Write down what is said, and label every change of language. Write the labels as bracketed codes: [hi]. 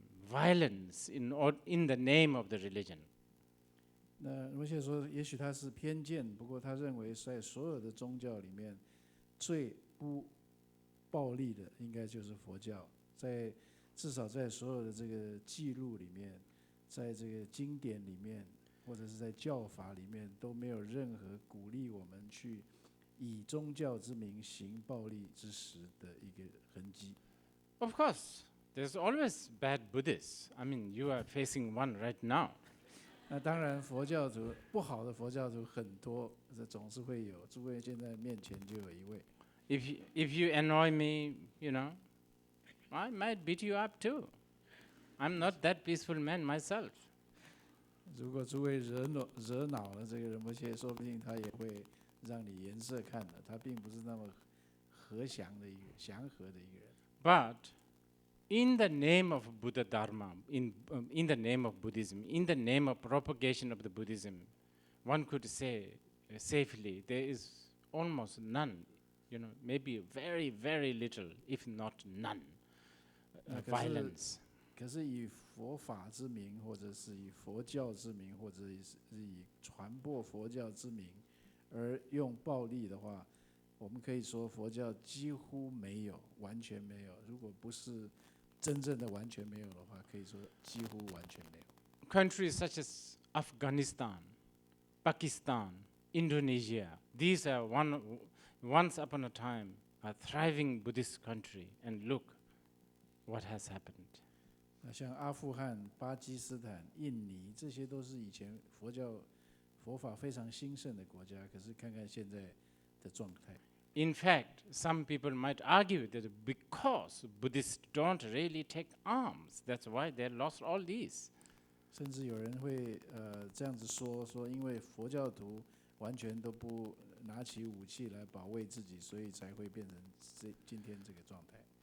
[en] violence in the name of the religion. [zh] 那罗切说，也许他是偏见，不过他认为在所有的宗教里面，最不暴力的应该就是佛教。至少在所有的这个记录里面，在这个经典里面，或者是在教法里面，都没有任何鼓励我们去以宗教之名行暴力之实的一个痕迹。 [en] Of course, there's always bad Buddhists. I mean, you are facing one right now. [zh] 那当然，佛教徒不好的佛教徒很多，这总是会有。诸位现在面前就有一位。 [en] If you annoy me, you know, I might beat you up too. I'm not that peaceful man myself. [zh] 如果诸位惹恼了这个仁波切，说不定他也会让你颜色看的。他并不是那么祥和的一个人。 [en] But in the name of Buddha Dharma, in the name of Buddhism, in the name of propagation of the Buddhism, one could say safely there is almost none, you know, maybe very, very little, if not none, violence. [zh] 可是以佛法之名，或者是以佛教之名，或者是以传播佛教之名，而用暴力的话，我们可以说佛教几乎没有，完全没有。如果不是真正的完全没有的话，可以说几乎完全没有。 [en] Countries such as Afghanistan, Pakistan, Indonesia, these are once upon a time a thriving Buddhist country, and look what has happened. [zh] 像阿富汗、巴基斯坦、印尼，这些都是以前佛法非常兴盛的国家，可是看看现在的状态。 [en] In fact, some people might argue that because Buddhists don't really take arms, that's why they lost all these. [zh] 甚至有人会这样子说因为佛教徒完全都不拿起武器来保卫自己，所以才会变成今天这个状态。